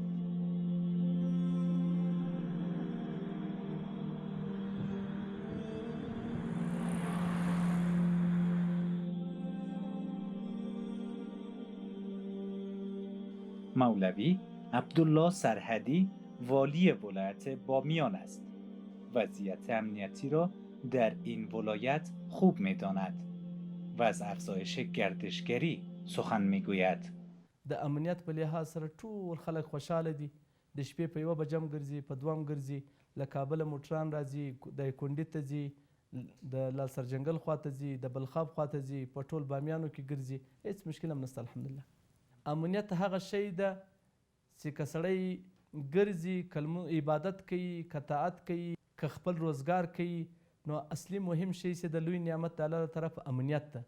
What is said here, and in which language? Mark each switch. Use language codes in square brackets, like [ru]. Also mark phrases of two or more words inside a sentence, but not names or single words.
[fa] مولوی عبدالله سرحدی والی ولایت بامیان است. وضعیت امنیتی را در این ولایت خوب می‌داند و از افزایش گردشگری سخن می‌گوید. [ps] د امنیت په لحاظ سره ټول خلک خوشحاله دي. د شپې په یوه بجه هم ګرځي، په دوه هم ګرځي، له کابله موټران راځي، د کونډې ته ځي، د لال سرجنګل خوا ته ځي، د بلخاب خوا ته ځي، په ټول بامیانو کې ګرځي، هېڅ مشکل هم نشته الحمدلله. امنیت هغه شی ده چې که سړی ګرځي، که عبادت کوي، که طاعت کوي، که خپل روزګار کوي، نو اصلي مهم شی چې د لوی نعمت د الله له طرف امنیت ده.